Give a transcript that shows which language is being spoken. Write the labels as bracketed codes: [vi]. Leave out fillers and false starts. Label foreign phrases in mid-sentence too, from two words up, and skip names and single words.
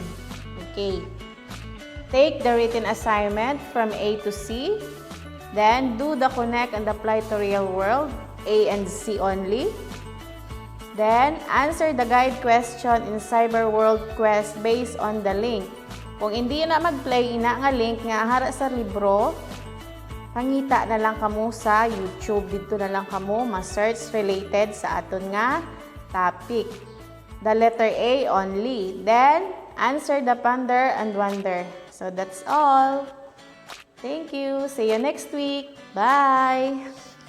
[en] Okay. Take the written assignment from A to C. Then do the connect and apply to real world, A and C only. Then answer the guide question in Cyber World Quest based on the link. [hil] Kung hindi na mag-play ina nga link nga hara sa libro, pangita na lang kamo sa YouTube. [tl] Dito na lang [hil] kamo ma-search related sa aton nga topic. [en] The letter A only. Then answer the ponder and wonder. So that's all. Thank you. See you next week. Bye.